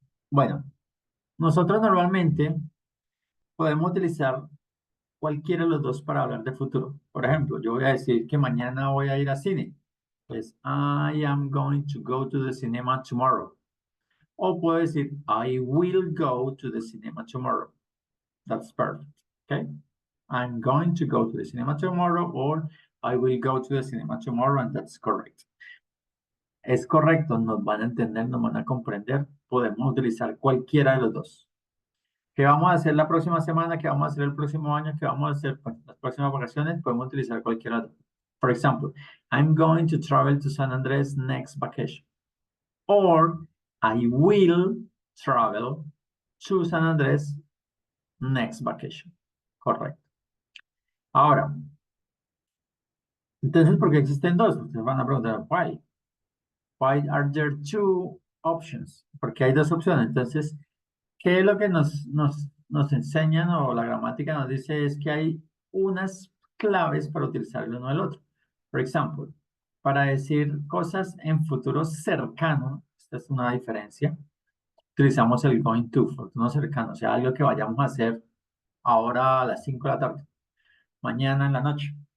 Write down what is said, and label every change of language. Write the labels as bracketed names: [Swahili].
[Spanish] Bueno, nosotros normalmente podemos utilizar cualquiera de los dos para hablar de futuro. Por ejemplo, yo voy a decir que mañana voy a ir al cine. [English] Pues, I am going to go to the cinema tomorrow. [Spanish] O puedo decir, [English] I will go to the cinema tomorrow. That's perfect, okay? I'm going to go to the cinema tomorrow, or I will go to the cinema tomorrow, and that's correct. [Spanish] Es correcto, nos van a entender, nos van a comprender, podemos utilizar cualquiera de los dos. ¿Qué vamos a hacer la próxima semana? ¿Qué vamos a hacer el próximo año? ¿Qué vamos a hacer las próximas vacaciones? Podemos utilizar cualquiera de los dos. [English] For example, I'm going to travel to San Andrés next vacation. Or I will travel to San Andrés next vacation. [Spanish] Correcto. Ahora, entonces, ¿por qué existen dos? Ustedes van a preguntar, [English] why? Why are there two options? [Spanish] Porque hay dos opciones. Entonces, ¿qué es lo que nos enseñan o la gramática nos dice? Es que hay unas claves para utilizar el uno del otro. Por ejemplo, para decir cosas en futuro cercano, esta es una diferencia, utilizamos el going to, futuro cercano, o sea, algo que vayamos a hacer ahora a las 5 de la tarde, mañana en la noche.